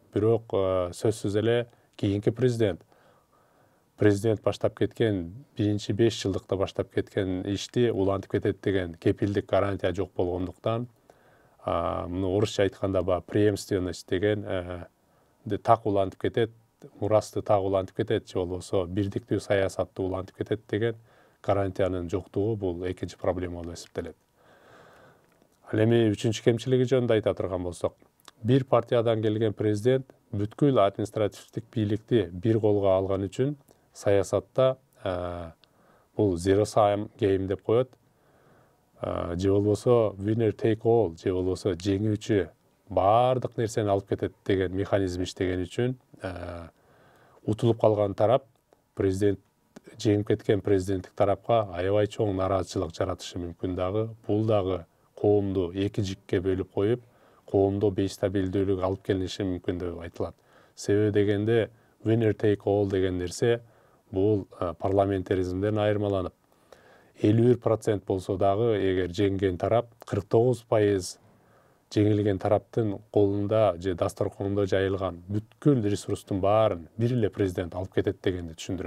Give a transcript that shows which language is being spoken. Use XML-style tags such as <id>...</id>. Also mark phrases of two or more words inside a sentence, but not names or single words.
<ky>Бирок сөзсүз эле кийинки президент баштап кеткен, биринчи 5 жылдыкта баштап кеткен ишти улантып кетет деген кепилдик гарантия жок болгондуктан, муну орусча айтканда преемственность деген так улантып кетет, мурасты так улантып кетет, же болбосо бирдиктүү саясатты улантып кетет деген гарантиянын жоктугу бул экинчи проблема болуп эсептелет. Ал эми үчүнчү кемчилиги жөнүндө айта турган болсок, бир партиядан келген президент бүткүл административдик бийликти бир колго алган үчүн саясатта</ky> <en>бул zero sum game</en> <ky>деп коет, же болбосо</ky> <en>winner take all,</en> <ky>же болбосо жеңүүчү баардык нерсени алып кетет деген механизм иштеген үчүн утулуп калган тарап президент жеңип кеткен президенттик тарапка аябай чоң нааразычылык жаратышы мүмкүн дагы. Бул дагы коомду эки жикке бөлүп коюп, коомдо бейстабилдүүлүк алып келиши мүмкүн деп айтылат. Себеби дегенде</ky> <en>winner take all</en> <ky>деген нерсе бул парламентаризмден айырмаланып, 51% болсо дагы эгер жеңген тарап 49% жеңилген тараптын колунда же дасторкондо жайылган бүткүл ресурстун баарын бир эле президент алып кетет дегенди түшүндүрөт.</ky>